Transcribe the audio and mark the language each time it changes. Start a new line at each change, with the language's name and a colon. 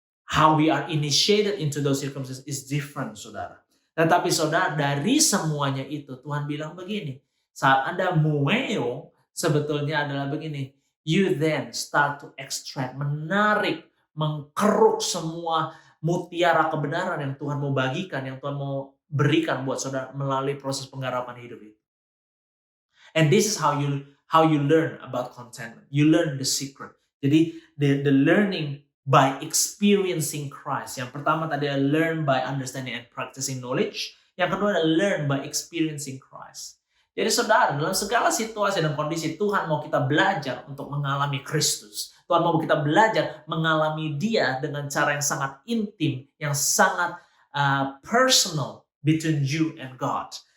English: How we are initiated into those circumstances is different, saudara.
Indonesian: Tetapi saudara, dari semuanya itu, Tuhan bilang begini, saat Anda mueo, sebetulnya adalah begini,
English: you then start to extract,
Indonesian: menarik, mengkeruk semua mutiara kebenaran yang Tuhan mau bagikan, yang Tuhan mau berikan buat saudara melalui proses penggarapan hidup itu.
English: And this is how you learn about contentment. You learn the secret. Jadi the learning by experiencing Christ.
Indonesian: Yang pertama tadi adalah
English: learn by understanding and practicing knowledge.
Indonesian: Yang kedua adalah
English: learn by experiencing Christ.
Indonesian: Jadi saudara, dalam segala situasi dan kondisi, Tuhan mau kita belajar untuk mengalami Kristus. Tuhan mau kita belajar mengalami Dia dengan cara yang sangat intim, yang sangat personal
English: between you and God.